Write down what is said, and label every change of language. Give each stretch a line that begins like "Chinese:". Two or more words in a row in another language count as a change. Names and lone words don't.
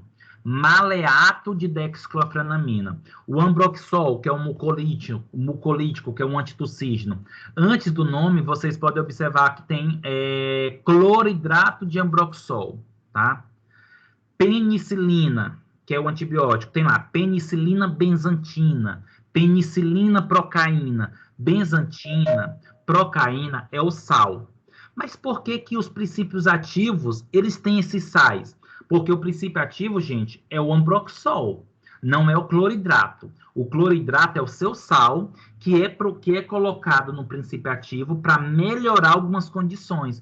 Portuguese: Maleato de dexclofenamina. O ambroxol, que é um mucolítico, que é um antitussígeno. Antes do nome, vocês podem observar que tem cloridrato de ambroxol, tá? Penicilina, que é o antibiótico, tem lá penicilina benzatina, penicilina procaína. Benzantina, procaína é o sal. Mas por que que os princípios ativos, eles têm esses sais? Porque o princípio ativo, gente, é o ambroxol, não é o cloridrato. O cloridrato é o seu sal, que é colocado no princípio ativo para melhorar algumas condições.